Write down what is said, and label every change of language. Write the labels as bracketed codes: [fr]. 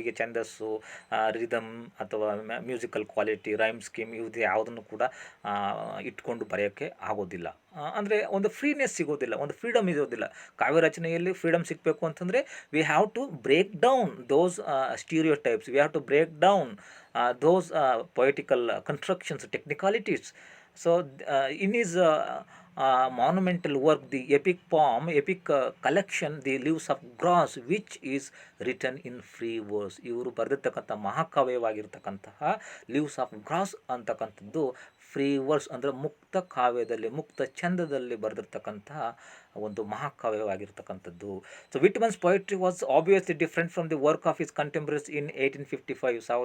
[kn] ಈಗ ಛಂದಸ್ಸು, ರಿದಮ್ ಅಥವಾ ಮ್ಯೂಸಿಕಲ್ ಕ್ವಾಲಿಟಿ, ರೈಮ್ ಸ್ಕೀಮ್ ಇವುದು ಯಾವುದನ್ನು ಕೂಡ ಇಟ್ಕೊಂಡು ಬರೆಯೋಕ್ಕೆ ಆಗೋದಿಲ್ಲ. ಅಂದರೆ ಒಂದು ಫ್ರೀನೆಸ್ ಸಿಗೋದಿಲ್ಲ, ಒಂದು ಫ್ರೀಡಮ್ ಇರೋದಿಲ್ಲ. ಕಾವ್ಯ ರಚನೆಯಲ್ಲಿ ಫ್ರೀಡಮ್ ಸಿಗಬೇಕು ಅಂತಂದರೆ [en] We have to break down those stereotypes, we have to break down those poetical constructions, technicalities. So in his monumental work, the epic poem, epic collection, The Leaves of Grass, which is written in free verse. [kn] ಇವರು ಬರೆದಿರ್ತಕ್ಕಂಥ ಮಹಾಕಾವ್ಯವಾಗಿರ್ತಕ್ಕಂತಹ leaves of gross ಅಂತಕ್ಕಂಥದ್ದು free verse ಅಂದರೆ ಮುಕ್ತ ಕಾವ್ಯದಲ್ಲಿ ಮುಕ್ತ ಛಂದದಲ್ಲಿ ಬರೆದಿರ್ತಕ್ಕಂತಹ ಒಂದು ಮಹಾಕಾವ್ಯವಾಗಿರ್ತಕ್ಕಂಥದ್ದು. [en] So Whitman's poetry was obviously different from the work of his contemporaries in 1855.